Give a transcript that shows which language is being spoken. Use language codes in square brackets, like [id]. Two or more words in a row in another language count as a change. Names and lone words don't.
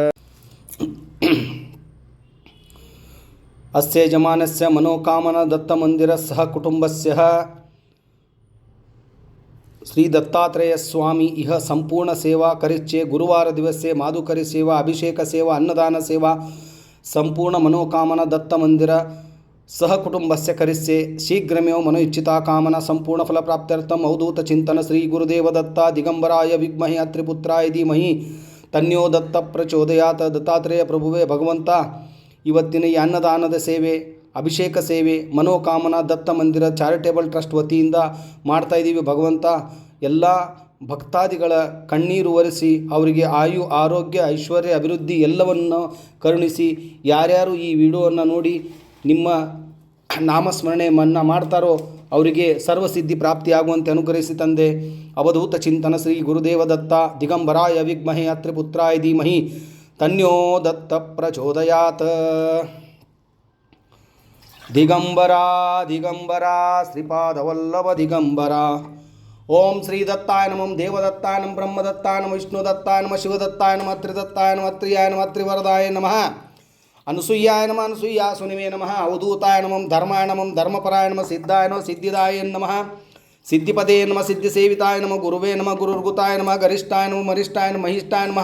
[sa] ಅಸ್ಯ ಯಜಮಾನಸ್ಯ ಮನೋಕಾಮನ ದತ್ತ ಮಂದಿರ ಸಹ ಕುಟುಂಬಸ್ಯ ಶ್ರೀ ದತ್ತಾತ್ರೇಯ ಸ್ವಾಮಿ ಇಹ ಸಂಪೂರ್ಣ ಸೇವಾ ಕರಿಚ್ಛೆ ಗುರುವಾರ ದಿವಸೆ ಮಾಧುಕರಿ ಸೇವಾ ಅಭಿಷೇಕ ಸೇವಾ ಅನ್ನದಾನ ಸೇವಾ ಸಂಪೂರ್ಣ ಮನೋಕಾಮನ ದತ್ತ ಮಂದಿರ ಸಹ ಕುಟುಂಬಸ್ಯ ಕರಿಸ್ಯೆ ಶೀಘ್ರಮೇವ ಮನೋ ಇಚ್ಛಿತಾ ಕಾಮನ ಸಂಪೂರ್ಣ ಫಲಪ್ರಾಪ್ತ್ಯರ್ಥಂ. ಅವಧೂತ ಚಿಂತನ ಶ್ರೀ ಗುರುದೇವ ದತ್ತ ದಿಗಂಬರಾಯ ವಿದ್ಮಹೆ ಅತ್ರಿಪುತ್ರಾಯ ಧೀಮಹಿ ತನ್ಯೋ ದತ್ತ ಪ್ರಚೋದಯಾತ್. [kn] ದತ್ತಾತ್ರೇಯ ಪ್ರಭುವೇ ಭಗವಂತ, ಇವತ್ತಿನ ಈ ಅನ್ನದಾನದ ಸೇವೆ ಅಭಿಷೇಕ ಸೇವೆ ಮನೋಕಾಮನ ದತ್ತ ಮಂದಿರ ಚಾರಿಟೇಬಲ್ ಟ್ರಸ್ಟ್ ವತಿಯಿಂದ ಮಾಡ್ತಾಯಿದ್ದೀವಿ. ಭಗವಂತ, ಎಲ್ಲ ಭಕ್ತಾದಿಗಳ ಕಣ್ಣೀರು ಒರೆಸಿ ಅವರಿಗೆ ಆಯು ಆರೋಗ್ಯ ಐಶ್ವರ್ಯ ಅಭಿವೃದ್ಧಿ ಎಲ್ಲವನ್ನು ಕರುಣಿಸಿ, ಯಾರ್ಯಾರು ಈ ವಿಡಿಯೋವನ್ನು ನೋಡಿ ನಿಮ್ಮ ನಾಮಸ್ಮರಣೆ ಮಾಡ್ತಾರೋ ಅವರಿಗೆ ಸರ್ವಸಿದ್ಧಿ ಪ್ರಾಪ್ತಿಯಾಗುವಂತೆ ಅನುಗ್ರಹಿಸಿ ತಂದೆ. [sa] ಅವಧೂತ ಚಿಂತನ ಶ್ರೀ ಗುರುದೇವ ದತ್ತ ದಿಗಂಬರಾಯ ವಿದ್ಮಹೆ ಅತ್ರಿಪುತ್ರಾಯ ಧೀಮಹಿ ತನ್ಯೋ ದತ್ತ ಪ್ರಚೋದಯಾತ್. ದಿಗಂಬರ ದಿಗಂಬರ ಶ್ರೀಪಾದವಲ್ಲಭ ದಿಗಂಬರ. ಓಂ ಶ್ರೀ ದತ್ತಾಯ ನಮಃ ದೇವದತ್ತಾಯ ನಮಃ ಬ್ರಹ್ಮದತ್ತಾಯ ನಮಃ ವಿಷ್ಣುದತ್ತಾಯ ನಮಃ ಶಿವದತ್ತಾಯ ನಮಃ ತ್ರಿದತ್ತಾಯ ನಮಃ ತ್ರಿಯಾಯ ನಮಃ ತ್ರಿವರದಾಯ ನಮಃ ಅನುಸೂಯಾಯ ನಮಃ ಅನುಸೂಯಾ ಸುನಿವೇ ನಮಃ. ಅವಧೂತಾಯ ನಮಃ ಧರ್ಮಾಯ ನಮಃ ಧರ್ಮಪರಾಯ ನಮಃ ಸಿದ್ಧಾಯ ನಮಃ ಸಿದ್ಧಿದಾಯ ನಮಃ ಸಿದ್ಧಿಪದೇ ನಮಃ ಸಿದ್ಧಿಸೇವಿತಾಯ ನಮಃ ಗುರುವೇ ನಮಃ ಗುರುರ್ಗುತಾಯ ನಮಃ ಗರಿಷ್ಠಾಯ ನಮಃ ಮರಿಷ್ಠಾಯ ನಮಃ ಮಹಿಷ್ಠಾಯ ನಮಃ